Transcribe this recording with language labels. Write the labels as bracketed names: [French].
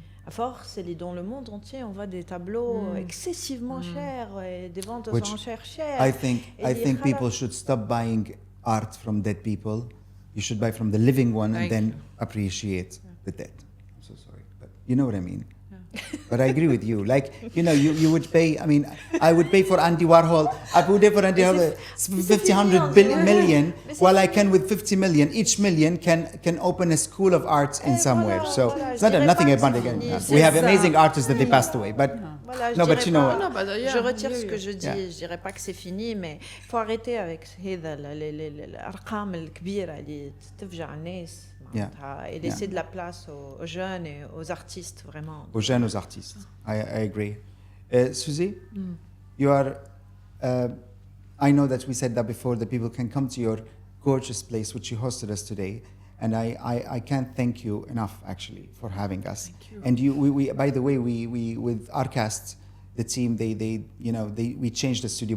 [French] À force, dans le monde entier, on voit des tableaux excessivement chers et des ventes aux enchères chères. [English] I think people should stop buying art from dead people. You should buy from the living one and then appreciate the dead. I'm so sorry, but you know what I mean. But I agree with you. Like, you know, you would pay, I mean, I would pay for Andy Warhol. I would pay for Andy Warhol 50, 100 million, while I can with 50 million. Each million can open a school of arts in somewhere. So it's not nothing about it. We have amazing artists that they passed away, but no, but you know what? [French] Je retire ce que je dis. Je dirais pas que c'est fini, mais il faut arrêter avec [Arabic] هذا الأرقام الكبيرة اللي تفجع الناس. [French] Et laisser de la place aux jeunes et aux artistes, vraiment. Aux jeunes, aux artistes. [English] I agree. Suzy, you are, I know that we said that before, that people can come to your gorgeous place, which you hosted us today. And I can't thank you enough, actually, for having us. Thank you. And we by the way, we with our cast, the team, we changed the studio.